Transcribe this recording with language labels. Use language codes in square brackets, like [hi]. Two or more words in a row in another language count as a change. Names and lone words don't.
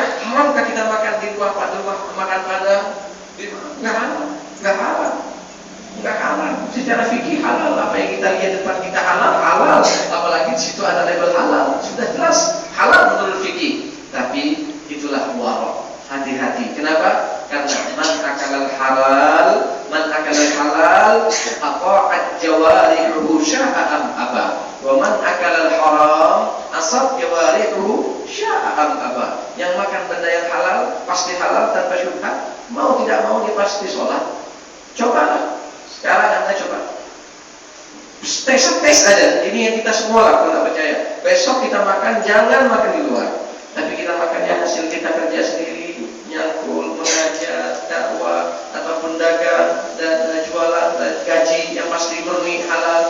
[id] Haramkah kita makan di rumah makan padang? Nggak halal. Secara fikih halal. Apa yang kita lihat depan kita halal. Apalagi di situ ada label halal, sudah jelas halal menurut fikih. Tapi itulah warok. Hati-hati. Kenapa? Karena [ar] من أكل الحلال أطاعت جوارحه شاءت أم أبت. ومن أكل الحرام عصت جوارحه شاءت أم أبت. [id] Yang makan benda yang halal pasti halal tanpa syubhat. Mau tidak mau dia pasti sholat. Cobalah. Sekarang Anda coba. Tes aja. Ini yang kita semua lah kalau tak percaya. Besok kita makan, jangan makan di luar. Tapi kita makannya hasil kita kerja sendiri, nyangkul, mengajar, dakwah, ataupun dagang dan jualan dan gaji yang pasti murni halal.